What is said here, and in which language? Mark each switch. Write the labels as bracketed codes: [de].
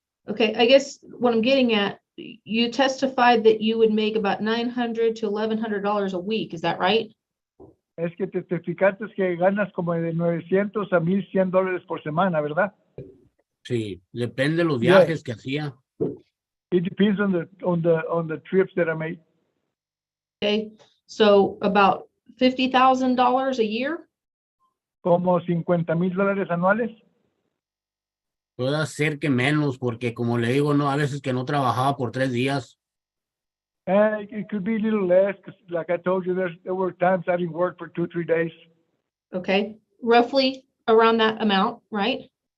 [en] Okay, I guess what I'm getting at, you testified that you would make about $900 to $1,100 a week, is that right? [es] Es que testificaste que ganas como de 900 a 1,100 dólares por semana, ¿verdad? Sí, depende de los [en] Yes. [es] viajes que hacía. [en] It depends on the trips that I made. Okay, so about $50,000 a year? [es] Como 50,000 dólares anuales. Puede ser que menos, porque como le digo, no, a veces que no trabajaba por 3 días. [en] It could be a little less, because like I told you, there were times I didn't work for 2-3 days. Okay, roughly around that amount, right?